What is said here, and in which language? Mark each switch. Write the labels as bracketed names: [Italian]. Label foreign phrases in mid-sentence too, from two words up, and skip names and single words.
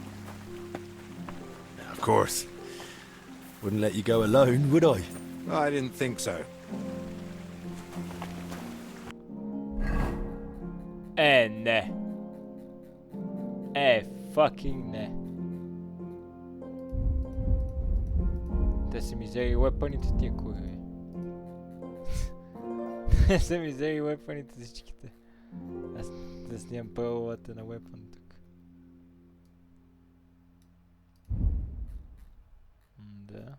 [English] Of course. Wouldn't let you go alone, would I? I didn't think so. [Bulgarian] Ne. [English] Fucking ne. [Bulgarian] Те са ми взели уепъните тия курви. Те са ми взели уепъните всичките. Аз снимам пълвата на уепън тук. Да.